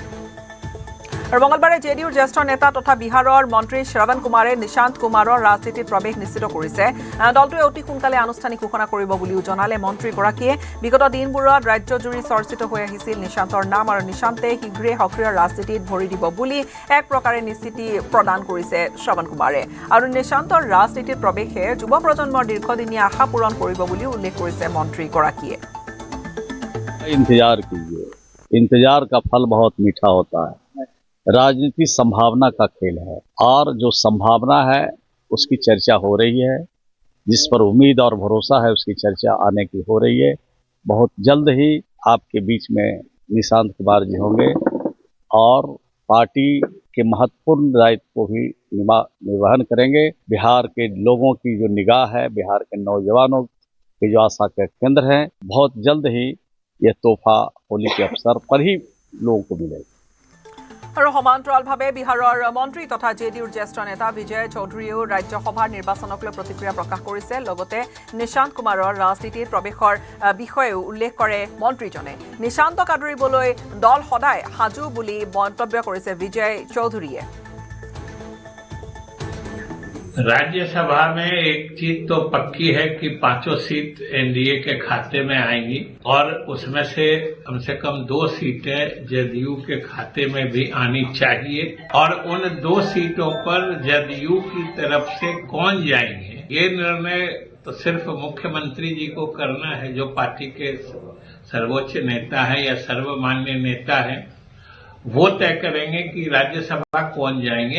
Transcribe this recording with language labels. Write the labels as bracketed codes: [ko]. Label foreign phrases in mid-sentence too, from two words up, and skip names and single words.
[as] আৰু মঙলবাৰে জেডিইউৰ জ্যেষ্ঠ নেতা তথা বিহাৰৰ মন্ত্ৰী শ্ৰৱণ কুমাৰে নিশান্ত কুমাৰৰ ৰাজনীতিত প্ৰৱেশ নিশ্চিত কৰিছে দলটোৱে অতি সোনকালে আনুষ্ঠানিক ঘোষণা কৰিব বুলিও জনালে মন্ত্ৰীগৰাকীয়ে বিগত দিনবোৰত ৰাজ্যজুৰি চৰ্চিত হৈ আহিছিল নিশান্তৰ নাম আৰু নিশান্তে শীঘ্ৰেই সক্ৰিয় ৰাজনীতিত ভৰি দিব বুলি এক প্ৰকাৰে নিশ্চিতি প্ৰদান কৰিছে শ্ৰৱণ কুমাৰে আৰু নিশান্তৰ ৰাজনীতিত প্ৰৱেশে যুৱ প্ৰজন্মৰ দীৰ্ঘদিনীয়া আশা পূৰণ কৰিব বুলিও উল্লেখ কৰিছে মন্ত্ৰীগৰাকীয়ে [hi] इंतजार का फल बहुत मीठा होता है राजनीति संभावना का खेल है और जो संभावना है उसकी चर्चा हो रही है जिस पर उम्मीद और भरोसा है उसकी चर्चा आने की हो रही है बहुत जल्द ही आपके बीच में निशांत कुमार जी होंगे और पार्टी के महत्वपूर्ण दायित्व को भी निर्वहन करेंगे बिहार के लोगों की जो निगाह है बिहार के नौजवानों के जो आशा के केंद्र हैं बहुत जल्द ही यह तोहफा होली के अवसर पर ही लोगों को मिलेगा [as] আৰু সমান্তৰালভাৱে বিহাৰৰ মন্ত্ৰী তথা জেডিইউৰ জ্যেষ্ঠ নেতা বিজয় চৌধুৰীয়েও ৰাজ্যসভাৰ নিৰ্বাচনক লৈ প্ৰতিক্ৰিয়া প্ৰকাশ কৰিছে লগতে নিশান্ত কুমাৰৰ ৰাজনীতিত প্ৰৱেশৰ বিষয়েও উল্লেখ কৰে মন্ত্ৰীজনে নিশান্তক আদৰিবলৈ দল সদায় সাজু বুলি মন্তব্য কৰিছে বিজয় চৌধুৰীয়ে [hi] राज्यसभा में एक चीज तो पक्की है कि 5 सीट एनडीए के खाते में आएंगी और उसमें से कम 2 सीटें जदयू के खाते में भी आनी चाहिए और उन 2 सीटों पर जदयू की तरफ से कौन जाएंगे ये निर्णय तो सिर्फ मुख्यमंत्री जी को करना है, जो पार्टी के सर्वोच्च नेता है या सर्वमान्य नेता है, वो तय करेंगे कि राज्यसभा कौन जाएंगे।